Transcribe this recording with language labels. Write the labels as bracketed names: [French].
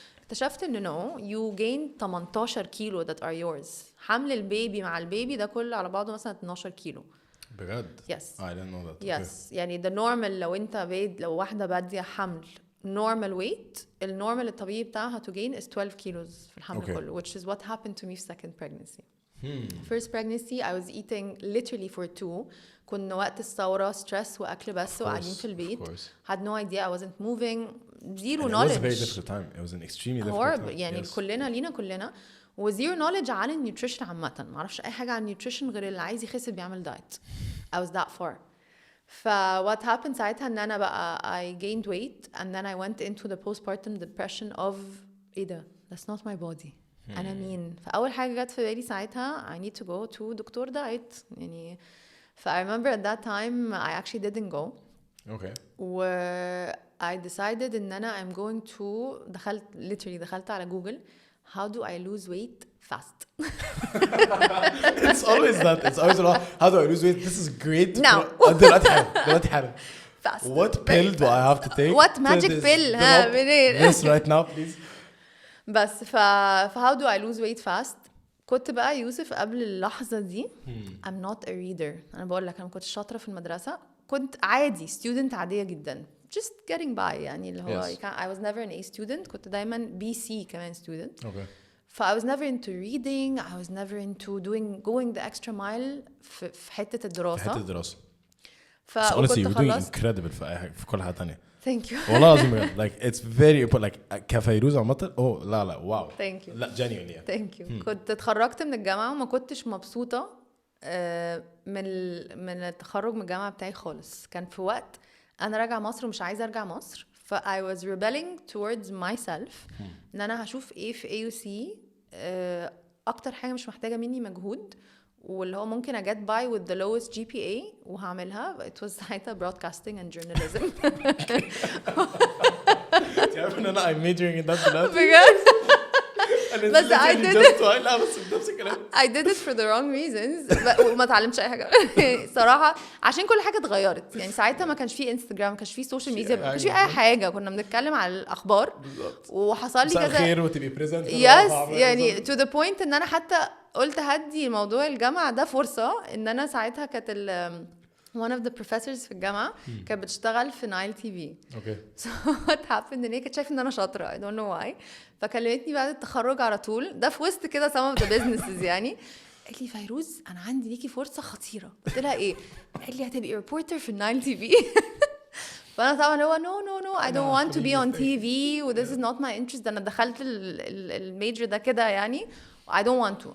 [Arabic] اكتشفت ان [English] no you gained 18 كيلو that are yours. [Arabic] حمل البيبي مع البيبي ده كله على بعضه مثلا 12 كيلو. بجد؟ [English] Yes. I didn't know that. Yes. يعني the normal [Arabic] لو واحدة بادية حمل [English] normal weight [Arabic] النورمال الطبيعي بتاعها [English] to gain is 12 kilos [Arabic] في الحمل كله [English] which is what happened to me في second pregnancy. First pregnancy I was eating literally for 2. [Arabic] كنا وقت الثورة [English] stress [Arabic] وأكل بس وقاعدين في البيت. [English] Had no idea I wasn't moving. Zero knowledge. It was a very difficult time. It was an extremely difficult time. [Arabic] يعني كلنا وزيرو knowledge عن النيوتريشن عامة. ما أعرفش أي حاجة عن النيوتريشن غير اللي عايز يخس بيعمل دايت. [English] I was that far. what happened [Arabic] ساعتها إن أنا بقى [English] I gained weight and then I went into the postpartum depression of [Arabic] إيه ده؟ [English] That's not my body. [Arabic] أنا مين؟ فأول حاجة جت في بالي ساعتها [English] I need to go to [Arabic] دكتور دايت يعني. [English] I remember at that time I actually didn't go. Okay. I decided [Arabic] إن أنا [English] I'm going to [Arabic] دخلت على جوجل [English] how do I lose weight fast. It's always that. It's always how do I lose weight? This is great. Now. [Arabic] دلوقتي حالا. [English] Fast. What pill do I have to take? What magic pill? This right now please. بس how do I lose weight fast. [Arabic] كنت بقى يوسف قبل اللحظة دي [English] I'm not a reader. [Arabic] أنا بقول لك أنا كنت شاطرة في المدرسة. كنت عادي [English] student [Arabic] عادية جدا [English] just getting by [Arabic] يعني اللي هو [English] I was never an A student. [Arabic] كنت دايما BC كمان student. [English] Okay. I was never into reading. I was never into going the extra mile [Arabic] في حتة الدراسة. [English] honestly you're doing incredible [Arabic] في كل حاجة تانية. [English] Thank you. [Arabic] والله العظيم [English] like it's very important like [Arabic] كفيروز عامة لا واو. [English] Thank you. [Arabic] لا genuinely. [English] Thank you. [Arabic] كنت اتخرجت من الجامعة وما كنتش مبسوطة من التخرج من الجامعة بتاعي خالص. كان في وقت أنا راجعة مصر ومش عايزة أرجع مصر. [English] I was rebelling towards myself [Arabic] إن أنا هشوف إيه في AUC أكتر حاجة مش محتاجة مني مجهود واللي هو ممكن أجت [English] by with the lowest GPA [Arabic] وهعملها. [English] It was [Arabic] ساعتها [English] broadcasting and journalism. [Arabic] تعرف إن أنا [English] I'm majoring in that [Arabic] دلوقتي. بجد. بس [English] I did it. [Arabic] لا بس نفس الكلام. [English] I did it for the wrong reasons. [Arabic] وما اتعلمتش أي حاجة صراحة عشان كل حاجة اتغيرت. يعني ساعتها ما كانش فيه انستجرام ما كانش فيه سوشيال ميديا ما كانش فيه أي حاجة. كنا بنتكلم على الأخبار وحصل لي كذا خير وتبقي present. يعني [English] to the point [Arabic] إن أنا حتى قلت هدي موضوع الجامعة ده فرصة. إن أنا ساعتها كانت [English] one of the professors [Arabic] في الجامعة كانت بتشتغل في نايل تي في. [English] Okay. So what happened [Arabic] إن هي كانت شايفة إن أنا شاطرة [English] I don't know why. [Arabic] فكلمتني بعد التخرج على طول. ده في وسط كده [English] some of the businesses [Arabic] يعني. قالت لي فيروز انا عندي ليكي فرصه خطيره. قلت لها ايه؟ قالت لي هتبقي ريبورتر في النايل تي في. فانا طبعا هو [English] no I don't want to be on TV و this is not my interest. [Arabic] انا دخلت الميجر ده كده يعني [English] I don't want to.